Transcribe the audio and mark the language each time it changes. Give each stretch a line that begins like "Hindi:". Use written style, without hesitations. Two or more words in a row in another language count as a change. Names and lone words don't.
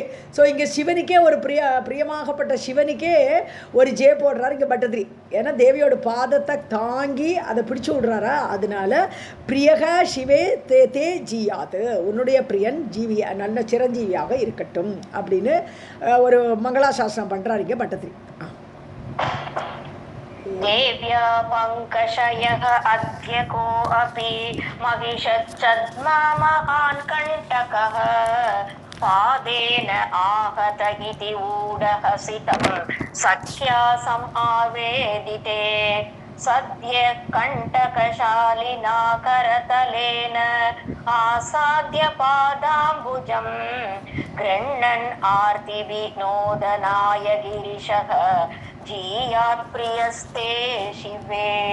Tamil: ஸோ இங்கே சிவனுக்கே ஒரு பிரியமாகப்பட்ட சிவனுக்கே ஒரு ஜே போடுறாரு இங்கே பட்டதிரி. ஏன்னா தேவியோட பாதத்தை தாங்கி அதை பிடிச்சு விடுறாரா, அதனால
Sanskrit: प्रियक शिवे ते ते जियातु,
Tamil: உன்னுடைய பிரியன் ஜீவியா, நல்ல சிரஞ்சீவியாக இருக்கட்டும் அப்படின்னு ஒரு மங்களாசாசனம் பண்ணுறாரு இங்கே பட்டதிரி.
Sanskrit: देव्या पङ्कशयः अद्य कोऽपि महिषच्चद्मा महान् कण्टकः पादेन आहत इति ऊढहसितं सख्या समावेदिते सद्यः कण्टकशालिना करतलेन आसाद्य पादाम्बुजं गृह्णन् आर्ति विनोदनाय गिरिशः जीयात् प्रियस्ते शिवे